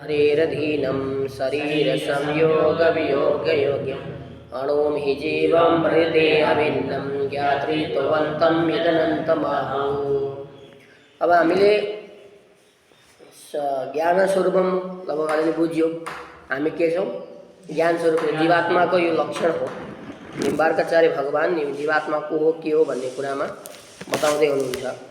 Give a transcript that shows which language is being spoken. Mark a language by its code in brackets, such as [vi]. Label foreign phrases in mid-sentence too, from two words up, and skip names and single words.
[sa] हरेरधीनं शरीरसंयोगवियोगयोग्यम् अणुं हि जीवं हृदयभिन्नं ज्ञातृत्ववन्तं यदनन्तमाहु। [ne] अब हामीले ज्ञान स्वरूपम लगभग अलि बुझ्यो हामी के छौँ ज्ञान स्वरूप जीवात्माको यो लक्षण हो। निम्बार्काचार्य भगवान जीवात्मा को हो के हो भन्ने कुरामा बताउँदै हुनुहुन्छ।